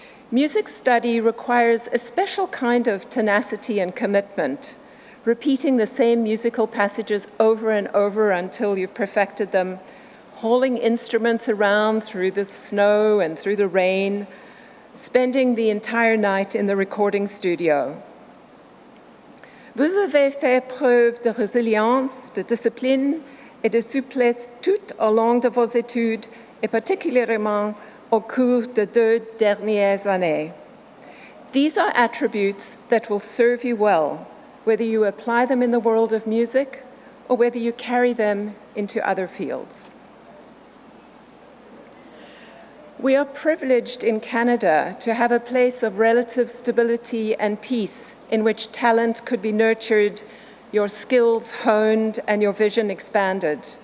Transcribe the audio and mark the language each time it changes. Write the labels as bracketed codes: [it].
[en] Music study requires a special kind of tenacity and commitment, repeating the same musical passages over and over until you've perfected them, hauling instruments around through the snow and through the rain, spending the entire night in the recording studio. [fr] Vous avez fait preuve de résilience, de discipline et de souplesse tout au long de vos études, et particulièrement au cours des 2 dernières années. [en] These are attributes that will serve you well, whether you apply them in the world of music or whether you carry them into other fields. We are privileged in Canada to have a place of relative stability and peace in which talent could be nurtured, your skills honed, and your vision expanded.